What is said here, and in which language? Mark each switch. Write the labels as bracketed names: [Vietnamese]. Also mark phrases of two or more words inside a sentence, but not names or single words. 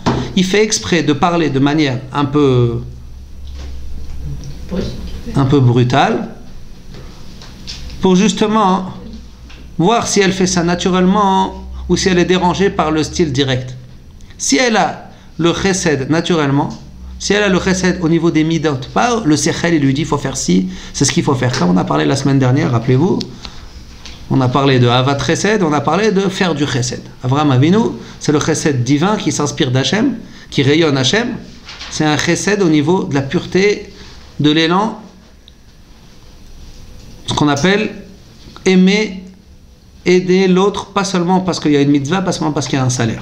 [French] Il fait exprès de parler de manière un peu brutale pour justement voir si elle fait ça naturellement ou si elle est dérangée par le style direct. Si elle a le chesed naturellement, si elle a le chesed au niveau des midot, pas le sechel, il lui dit il faut faire ci, c'est ce qu'il faut faire. Comme on a parlé la semaine dernière, rappelez-vous, on a parlé de [Hebrew] אהבת חסד, [French] on a parlé de faire du chesed. Avraham Avinu, c'est le chesed divin qui s'inspire d'Hachem, qui rayonne Hachem. C'est un chesed au niveau de la pureté, de l'élan, ce qu'on appelle aimer, aider l'autre, pas seulement parce qu'il y a une mitzvah, pas seulement parce qu'il y a un salaire.